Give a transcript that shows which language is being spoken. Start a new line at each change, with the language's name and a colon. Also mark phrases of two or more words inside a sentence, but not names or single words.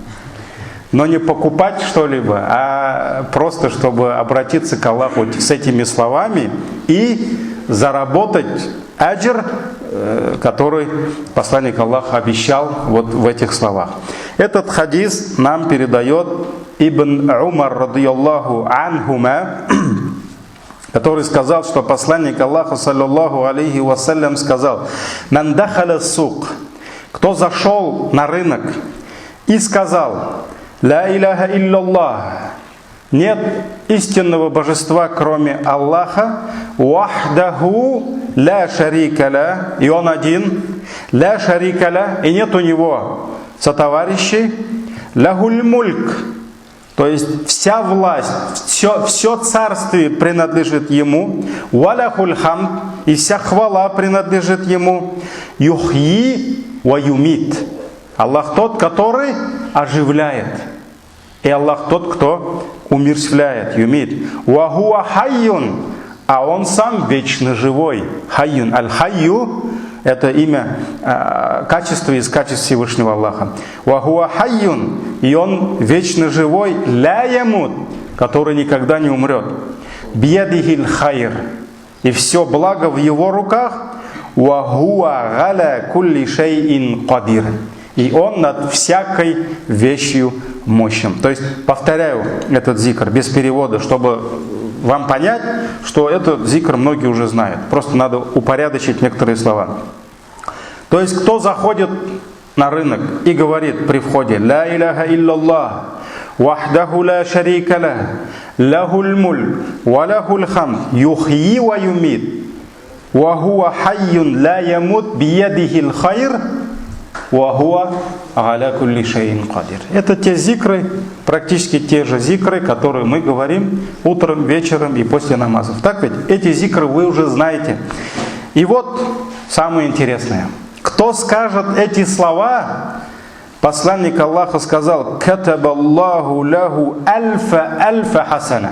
Russian: Но не покупать что-либо, а просто, чтобы обратиться к Аллаху с этими словами и заработать аджр, который посланник Аллаха обещал вот в этих словах. Этот хадис нам передает Ибн Умар,
Arabic: رضي الله عنهما,
Russian: который сказал, что посланник Аллаха,
Arabic: صلى الله عليه وسلم,
Russian: сказал:
Arabic: «من دخل سوق»,
Russian: кто зашел на рынок и сказал:
Arabic: «لا إله إلا الله»,
Russian: нет истинного божества, кроме Аллаха,
Arabic: «وحده لا شريك له»,
Russian: и он один,
Arabic: «لا شريك له»,
Russian: и нет у него сотоварищей,
Arabic: «له الملك»,
Russian: то есть вся власть, все царствие принадлежит ему,
Arabic: «وله الحمد»,
Russian: и вся хвала принадлежит ему,
Arabic: «يحيي ويميت»,
Russian: Аллах тот, который оживляет, и Аллах тот, кто умерщвляет, юмит.
Arabic: «وهو حي»,
Russian: а он сам вечно живой.
Arabic: حي، الحي —
Russian: это имя, качество из качеств Всевышнего Аллаха.
Arabic: «وهو حي»,
Russian: и он вечно живой,
Arabic: لا يموت,
Russian: который никогда не умрет.
Arabic: «بيده الخير»,
Russian: и все благо в его руках.
Arabic: «وهو على كل شيء قدير»,
Russian: и он над всякой вещью мощным. То есть, повторяю этот зикр без перевода, чтобы вам понять, что этот зикр многие уже знают. Просто надо упорядочить некоторые слова. То есть, кто заходит на рынок и говорит при входе:
Arabic: «لا إله إلا الله، وحده لا شريك له، له الملك، وله الحمد، يحيي ويميت، وهو حي لا يموت، بيده الخير، وهو على كل شيء قدير».
Russian: Это те зикры, практически те же зикры, которые мы говорим утром, вечером и после намазов. Так ведь? Эти зикры вы уже знаете. И вот самое интересное. Кто скажет эти слова, посланник Аллаха сказал:
Arabic: «كتب الله له ألف حسنة».